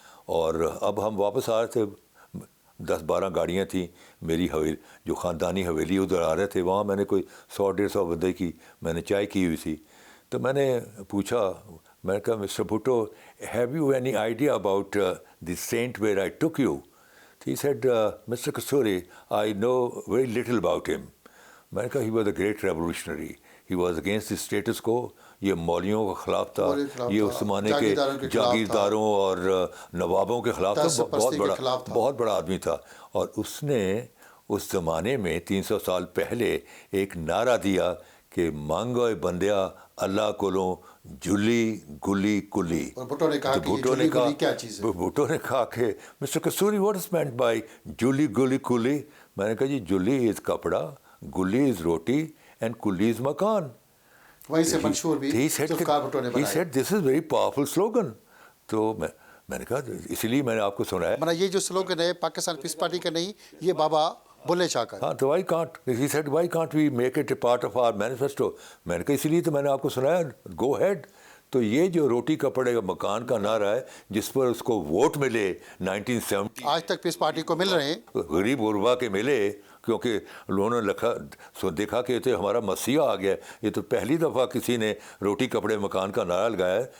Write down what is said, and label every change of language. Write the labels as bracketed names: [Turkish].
[Urdu] اور اب ہم واپس آ رہے تھے, 10-12 گاڑیاں تھیں میری حویلی, جو خاندانی حویلی ادھر آ رہے تھے. وہاں میں نے کوئی 100-150 بندے کی میں نے چائے کی ہوئی تھی. تو میں نے پوچھا, میں نے کہا [English] Mr Bhutto, have you any idea about the saint where I tick you? He said, Mr. Kasturi, I know very little about him. [Urdu] میں نے کہا [English] he was a great revolutionary. He was against the status quo. [Urdu] یہ مولیوں کے خلاف تھا, یہ اس زمانے کے جاگیرداروں اور نوابوں کے خلاف تھا. بہت بڑا آدمی تھا. اور اس نے اس زمانے میں 300 سال پہلے ایک نعرہ دیا کہ [Punjabi] مانگو بندیا اللہ کولوں جلی گلی کلی. [Urdu] بھٹو نے کہا کہ جلی گلی کیا چیز ہے؟ بھٹو نے کہا کہ mister Kasturi [English] what is meant by [Urdu] جلی گلی کلی؟ میں نے کہا جی جلی از کپڑا, گلی از روٹی [English] and [Urdu] کلی از مکان. وہیں سے منشور بھی ذوالفقار بھٹو نے بنایا. [English] He said this is very powerful slogan. [Urdu] تو میں نے کہا اسی لیے میں نے آپ کو سنایا. یہ جو سلوگن ہے پاکستان پیس پارٹی کا نہیں, یہ بابا بلے شاہ کا. ہاں, تو [English] why can't he said why can't we make it a part of our manifesto؟ [Urdu] میں نے کہا اسی لیے تو میں نے آپ کو سنایا, [English] go ahead. [Urdu] تو یہ جو روٹی کپڑے کا مکان کا نعرہ ہے جس پر اس کو ووٹ ملے 1970, آج تک پیس پارٹی کو مل رہے ہیں, غریب غربا کے ملے, کیونکہ انہوں نے دیکھا کہ تو ہمارا مسیح آ گیا. یہ تو پہلی دفعہ کسی نے روٹی کپڑے مکان کا نعرہ لگایا ہے.